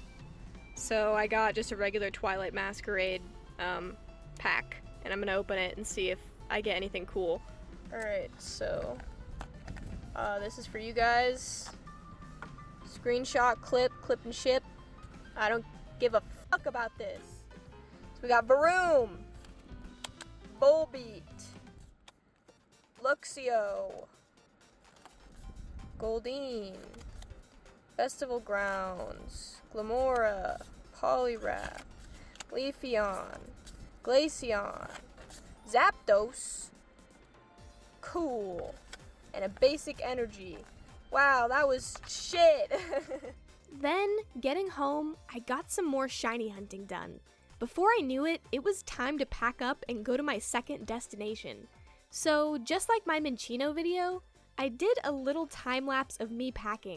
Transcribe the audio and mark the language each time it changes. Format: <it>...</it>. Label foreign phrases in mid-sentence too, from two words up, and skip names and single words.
<en>So I got just a regular Twilight Masquerade pack, and I'm gonna open it and see if I get anything cool. Alright, so this is for you guys. Screenshot, clip and ship. I don't give a fuck about this. So we got Varoom, Volbeat, Luxio, Goldeen, Festival Grounds, Glamora, Poliwrath, Leafeon, Glaceon, Zapdos, cool, and a basic energy. Wow, that was shit! Then, getting home, I got some more shiny hunting done. Before I knew it, it was time to pack up and go to my second destination. So, just like my Minccino video, I did a little time-lapse of me packing.</en>